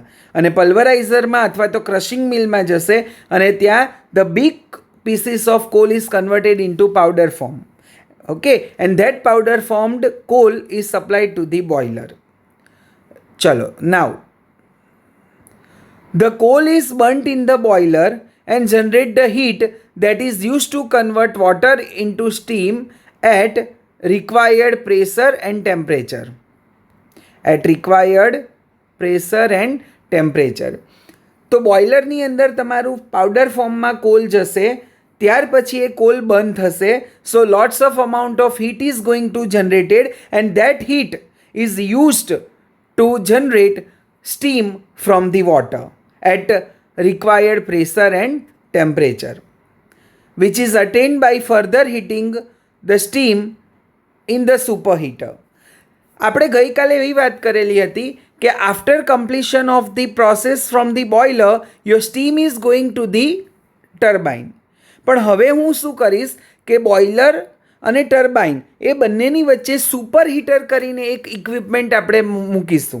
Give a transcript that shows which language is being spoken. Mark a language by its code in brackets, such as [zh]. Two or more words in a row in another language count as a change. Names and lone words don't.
[gu] અને પલ્વરાઇઝરમાં અથવા તો ક્રશિંગ મિલમાં જશે અને ત્યાં [en] the big pieces of coal is converted into powder form. okay, and that powder formed coal is supplied to the boiler. ચલો, now the coal is burnt in the boiler and generate the heat that is used to convert water into steam at required pressure and temperature. [gu] તો બોઇલરની અંદર તમારું પાવડર ફોર્મમાં કોલ જશે, ત્યાર પછી એ કોલ બર્ન થશે. [en] so lots of amount of heat is going to generated and that heat is used to generate steam from the water at required pressure and temperature, which is attained by further heating the steam in the superheater. [gu] આપણે ગઈકાલે એવી વાત કરેલી હતી કે [en] after completion of the process from the boiler your steam is going to the turbine. [gu] પણ હવે હું શું કરીશ કે બોઇલર અને ટર્બાઇન એ બંનેની વચ્ચે સુપર હીટર કરીને એક ઇક્વિપમેન્ટ આપણે મૂકીશું.